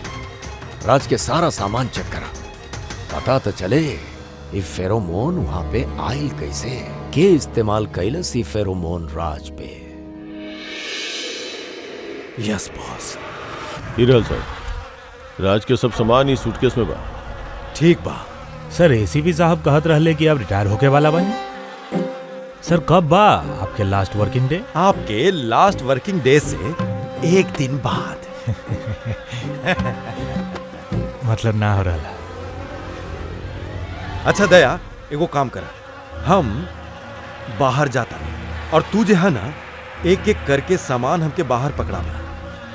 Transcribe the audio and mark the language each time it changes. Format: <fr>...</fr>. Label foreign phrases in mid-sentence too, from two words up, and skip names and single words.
<bho>राज के सारा सामान चेक करा, पता तो चले ये फेरोमोन वहां पे आयल कैसे, के इस्तेमाल कैलस ये फेरोमोन राज पे।</bho> <en>Yes boss.</en> <bho>हिरल सर, राज के सब सामान इस सूटकेस में बा। ठीक बा सर। एसीपी साहब कहत रहले कि आप रिटायर होके वाला बनी। सर कब बा आपके</bho> <en>last working day?</en> <bho>आपके</bho> <en>last working day</en> <bho>से 1 दिन बाद। मतलब ना हो रहा। अच्छा दया, एगो काम करा, हम बाहर जाता नहीं और तू जो है ना, एक एक करके सामान हमके बाहर पकड़ाना।</bho>